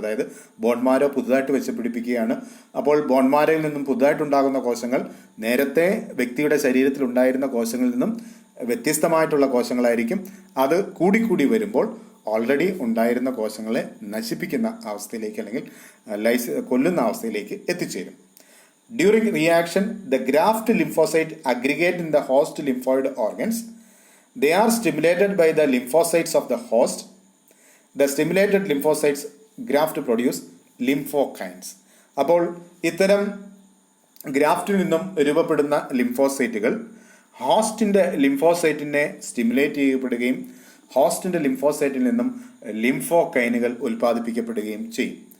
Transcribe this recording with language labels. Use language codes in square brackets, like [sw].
[ml] അതായത് ബോൺമാരോ പുതുതായിട്ട് വെച്ച് പിടിപ്പിക്കുകയാണ്. അപ്പോൾ ബോൺമാരയിൽ നിന്നും പുതുതായിട്ടുണ്ടാകുന്ന കോശങ്ങൾ നേരത്തെ വ്യക്തിയുടെ ശരീരത്തിൽ ഉണ്ടായിരുന്ന കോശങ്ങളിൽ നിന്നും വ്യത്യസ്തമായിട്ടുള്ള കോശങ്ങളായിരിക്കും. അത് കൂടിക്കൂടി വരുമ്പോൾ ഓൾറെഡി ഉണ്ടായിരുന്ന കോശങ്ങളെ നശിപ്പിക്കുന്ന അവസ്ഥയിലേക്ക് അല്ലെങ്കിൽ കൊല്ലുന്ന അവസ്ഥയിലേക്ക് എത്തിച്ചേരും. [en] During reaction the graft lymphocyte aggregate in the host lymphoid organs. They are stimulated by the lymphocytes of the host. The stimulated lymphocytes graft produce lymphokines. [ml] അപ്പോൾ ഇത്തരം ഗ്രാഫ്റ്റിൽ നിന്നും രൂപപ്പെടുന്ന ലിംഫോസൈറ്റുകൾ ഹോസ്റ്റിൻ്റെ ലിംഫോസൈറ്റിനെ സ്റ്റിമുലേറ്റ് ചെയ്യപ്പെടുകയും ഹോസ്റ്റിൻ്റെ ലിംഫോസൈറ്റിൽ നിന്നും ലിംഫോകൈനുകൾ ഉൽപ്പാദിപ്പിക്കപ്പെടുകയും ചെയ്യും.